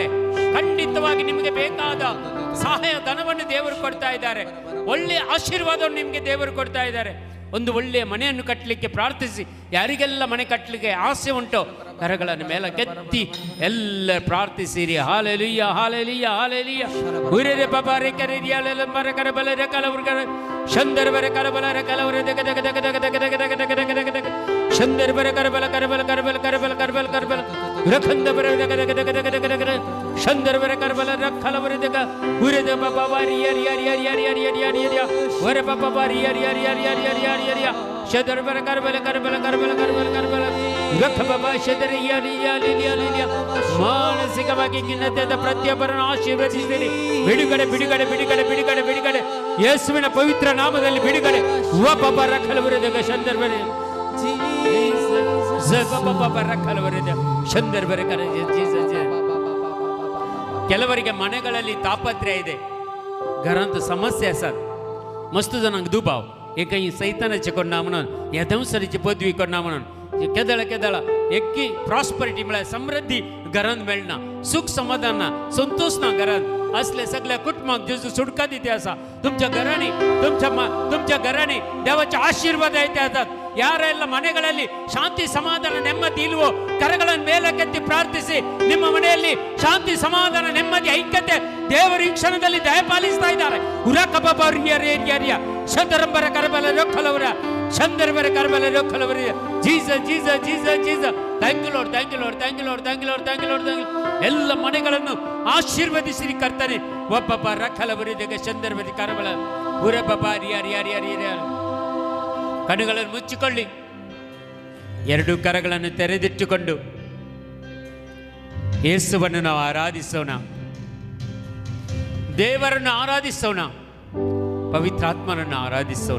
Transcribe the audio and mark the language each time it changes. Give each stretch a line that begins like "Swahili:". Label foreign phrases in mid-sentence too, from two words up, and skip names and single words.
Kannada: ಖಂಡಿತವಾಗಿ ನಿಮಗೆ ಬೇಕಾದ ಸಹಾಯ ಧನವನ್ನು ದೇವರು ಕೊಡ್ತಾ ಇದ್ದಾರೆ. ಒಳ್ಳೆಯ ಆಶೀರ್ವಾದವನ್ನು ನಿಮಗೆ ದೇವರು ಕೊಡ್ತಾ ಇದ್ದಾರೆ. ಒಂದು ಒಳ್ಳೆಯ ಮನೆಯನ್ನು ಕಟ್ಟಲಿಕ್ಕೆ ಪ್ರಾರ್ಥಿಸಿ. ಯಾರಿಗೆಲ್ಲ ಮನೆ ಕಟ್ಟಲಿಕ್ಕೆ ಆಸೆ ಉಂಟೋ ಕರಗಳನ್ನು ಮೇಲೆ ಕೆತ್ತಿ ಎಲ್ಲ ಪ್ರಾರ್ಥಿಸಿರಿ. ಹಾಲೆಲುಯ್ಯ, ಹಾಲೆಲುಯ್ಯ, ಹಾಲೆಲುಯ್ಯ. ಉರಿರೆ ಬಬಾರೆ ಕರೆರಿಯಾಲೆಲ್ಲ ಮರ ಕರಬಲರ ಕಲವರ್ಗರ ಶಂದರ್ವರ ಕರಬಲರ ಕಲವರ ದಗ ದಗ ದಗ ದಗ ದಗ ದಗ ದಗ ದಗ ದಗ ದಗ ದಗ ಶಂದರ್ವರ ಕರಬಲ ಕರಬಲ ಕರಬಲ ಕರಬಲ ಕರಬಲ ಕರಬಲ ರಖಂದವರ ದಗ ದಗ ದಗ ದಗ ದಗ ದಗ ಶಂದರ್ವರ ಕರಬಲ ರಖಲವರ ದಗ ಉರಿದೆ ಬಬಾರಿ ಯರಿ ಯರಿ ಯರಿ ಯರಿ ಯರಿ ಯರಿ ಯರಿ ಯರಿ ವರ ಬಬಾರಿ ಯರಿ ಯರಿ ಯರಿ ಯರಿ ಯರಿ ಯರಿ ಯರಿ ಶದರ್ವರ ಕರಬಲ ಕರಬಲ ಕರಬಲ ಕರಬಲ ಕರಬಲ ರಖ ಬಬಾ ಶದರಿ ಯರಿ ಯರಿ ಯರಿ ಯರಿ ಮಾನಸಿಕವಾಗಿ ಖಿನ್ನತೆಯಿಂದ ಪ್ರತಿಯೊಬ್ಬರನ್ನು ಆಶೀರ್ವದಿಸಿರಿ. ಬಿಡುಗಡೆ ಬಿಡುಗಡೆ ಬಿಡುಗಡೆ ಬಿಡುಗಡೆ ಬಿಡುಗಡೆ ಯೇಸುವಿನ ಪವಿತ್ರ ನಾಮದಲ್ಲಿ ಬಿಡುಗಡೆ. ವಬಬರ ಕಲವರದಗ ಶಂದರ್ವರ ಶಂದರ್ವರ ಕರ ಕೆಲವರಿಗೆ ಮನೆಗಳಲ್ಲಿ ತಾಪತ್ರೆ ಇದೆ,
Konkani: घरांत समस्या आसात. मस्त जणांक दुबाव एका सैतानाचे कोन्ना म्हणून ह्या दंसरीची पदवी कोन्ना म्हणून केदळ केदळ एक्की प्रॉस्परिटी म्हळ्यार समृद्धी घरांत मेळना, सुख समाधान ना, संतोष ना घरांत. असले सगळ्या कुटुंबाक जेजू सुटका दिते आसा. तुमच्या घरांनी देवाचे आशीर्वाद येते आसात.
Kannada: ಯಾರೆಲ್ಲ ಮನೆಗಳಲ್ಲಿ ಶಾಂತಿ ಸಮಾಧಾನ ನೆಮ್ಮದಿ ಇಲ್ವೋ ಕರಗಳನ್ನು ಮೇಲಕ್ಕೆತ್ತಿ ಪ್ರಾರ್ಥಿಸಿ. ನಿಮ್ಮ ಮನೆಯಲ್ಲಿ ಶಾಂತಿ ಸಮಾಧಾನ ನೆಮ್ಮದಿ ಐಕ್ಯತೆ ದೇವರು ಈ ಕ್ಷಣದಲ್ಲಿ ದಯಪಾಲಿಸ್ತಾ ಇದ್ದಾರೆ. ಶಂದರಂಬರ ಕರಬಲ ರೊಕ್ಕಲವರ ಶಂದರ್ಬರ ಕರಬಲ ರೊಕ್ಕಲವರ ಜೀಸಸ್ ಜೀಸಸ್ ಜೀಸಸ್ ಜೀಸಸ್.
English: thank you Lord, thank you Lord, thank you Lord, thank you Lord, thank you Lord, thank you.
Kannada: ಎಲ್ಲ ಮನೆಗಳನ್ನು ಆಶೀರ್ವದಿಸಿರಿ ಕರ್ತನೆ. ಒಬ್ಬ ರಖಲವರಿದಾಗ ಶಂದರ್ಬರಿ ಕರಬಲ ಉರಬ್ಬ ರಿಯಾರಿ ಯಾರಿ ಯಾರಿ ಯಾರಿ. ಕಣ್ಣುಗಳನ್ನು ಮುಚ್ಚಿಕೊಳ್ಳಿ, ಎರಡು ಕರಗಳನ್ನು ತೆರೆದಿಟ್ಟುಕೊಂಡು ಯೇಸುವನ್ನು ನಾವು ಆರಾಧಿಸೋಣ, ದೇವರನ್ನು ಆರಾಧಿಸೋಣ, ಪವಿತ್ರಾತ್ಮನನ್ನು ಆರಾಧಿಸೋಣ.